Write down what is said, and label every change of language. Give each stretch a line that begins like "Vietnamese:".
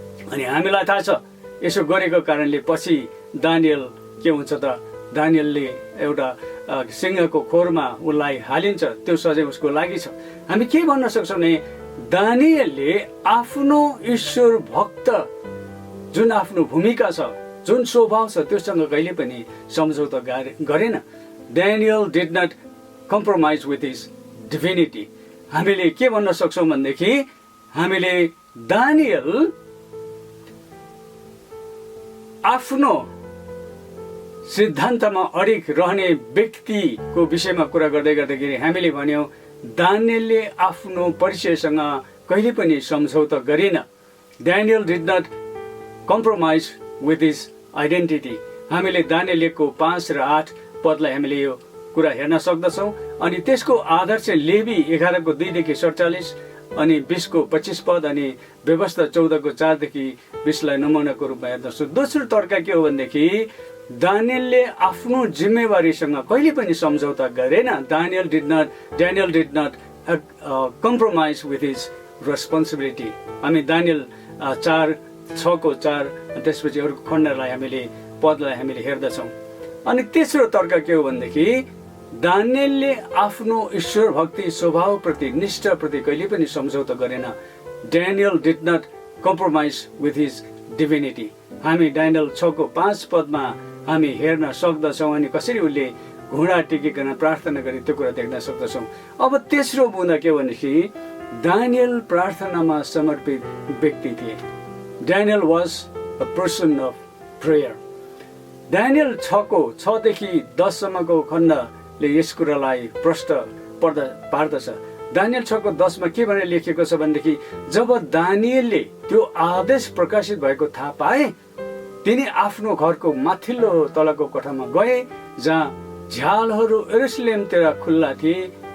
Nepali: अनि हामीलाई थाहा छ यसो गरेको कारणले पछि दानियल के हुन्छ त, दानियलले एउटा सिंहको खोरमा उसलाई हालिन्छ, त्यो सजाय उसको लागि छ। हामी के भन्न सक्छौँ भने दानियलले आफ्नो ईश्वर भक्त जुन आफ्नो भूमिका छ, जुन स्वभाव छ, त्योसँग कहिले पनि सम्झौता गरेन।
English: Daniel did not compromise with his divinity.
Nepali: हामीले के भन्न सक्छौँ भनेदेखि हामीले दानियल आफ्नो सिद्धान्तमा अडिग रहने व्यक्तिको विषयमा कुरा गर्दै गर्दाखेरि हामीले भन्यौँ दानियलले आफ्नो परिचयसँग कहिले पनि सम्झौता गरेन।
English: Daniel did not compromise with his identity.
Nepali: हामीले दानियलको 5 र 8 पदलाई हामीले यो कुरा हेर्न सक्दछौँ। अनि त्यसको आधार चाहिँ लेवी 11:2 देखि 47 अनि 20:25 पद अनि व्यवस्था 14:4 देखि 20 लाई नमुनाको रूपमा हेर्दछौँ। दोस्रो तर्क के हो भनेदेखि दानियलले आफ्नो जिम्मेवारीसँग कहिले पनि सम्झौता गरेन।
English: Daniel did not compromise with his responsibility.
Nepali: हामी दानियल 4:6 त्यसपछि अरू खण्डलाई हामीले पदलाई हामीले हेर्दछौँ। अनि तेस्रो तर्क के हो भनेदेखि दानियलले आफ्नो ईश्वर भक्ति स्वभावप्रति निष्ठाप्रति कहिले पनि सम्झौता गरेन।
English: Daniel did not compromise with his divinity.
Nepali: हामी दानियल 6:5 पदमा हामी हेर्न सक्दछौँ अनि कसरी उसले घुँडा टेकिकन प्रार्थना गरे त्यो कुरा देख्न सक्दछौँ। अब तेस्रो बुँदा के हो भनेदेखि दानियल प्रार्थनामा समर्पित व्यक्ति थिए।
English: Daniel was a person of prayer.
Nepali: Daniel 6:6 देखि 10 सम्मको खण्डले यस कुरालाई प्रष्ट पार्दछ। दानियल 6:10 के भनेर लेखिएको छ भनेदेखि जब दानियलले त्यो आदेश प्रकाशित भएको थाहा पाए तिनी आफ्नो घरको माथिल्लो तलको कोठामा गए जहाँ झ्यालहरू यरुशलेमतिर खुल्ला थिए।